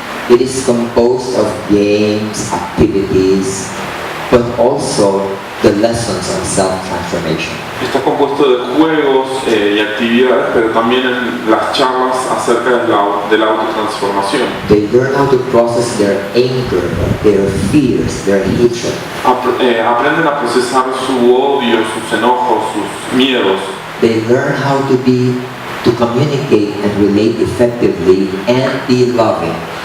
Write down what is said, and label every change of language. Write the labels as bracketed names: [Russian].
[English] It is composed of games, activities, but also the lessons on self-transformation. [Spanish] Está compuesto de juegos y actividades, pero también en las charlas acerca de la autotransformación. [English] They learn how to process their anger, their fears, their hatred. [Spanish] Aprenden a procesar su odio, sus enojos, sus miedos. [English] They learn how to communicate and relate effectively and be loving.